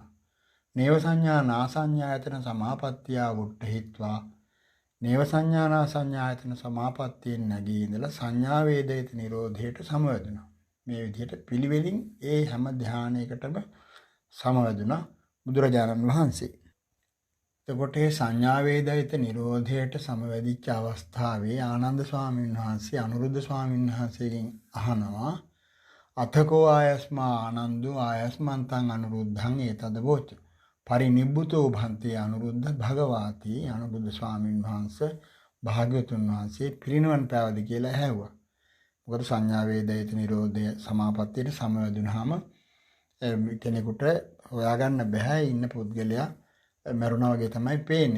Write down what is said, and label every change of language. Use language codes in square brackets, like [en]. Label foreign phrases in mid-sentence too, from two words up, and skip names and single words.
[pi] නේව සංඥානා සංඥායතන සමාපත්තිය උට්ඨිත්වා නේව සංඥානා සංඥායතන [si] සමාපත්තියෙන් නැගී ඉඳලා සංඥා වේදිත නිරෝධයට සමවැදුණා. මේ විදිහට පිළිවෙලින් ඒ හැම ධානයකටම සමවැදුණා බුදුරජාණන් වහන්සේ. එතකොට මේ සංඥා වේදිත නිරෝධයට සමවැදිච්ච අවස්ථාවේ ආනන්ද ස්වාමීන් වහන්සේ අනුරුද්ධ ස්වාමීන් වහන්සේගෙන් අහනවා [pi] අතකෝ ආයස්මා ආනන්දෝ ආයස්මන්තං අනුරුද්ධං ඒතද වෝච පරිනිබ්බුතෝ භන්තේ අනුරුද්ධ භගවාති [si] අනුරුද්ධ ස්වාමීන් වහන්සේ භාග්‍යවතුන් වහන්සේ පිරිනිවන් පෑවද කියලා ඇහැව්වා. මොකද සංඥා වේදිත නිරෝධය සමාපත්තියට සමවැදුනහම කෙනෙකුට හොයාගන්න බෑ ඉන්න පුද්ගලයා මරුණා වගේ තමයි පේන්නේ.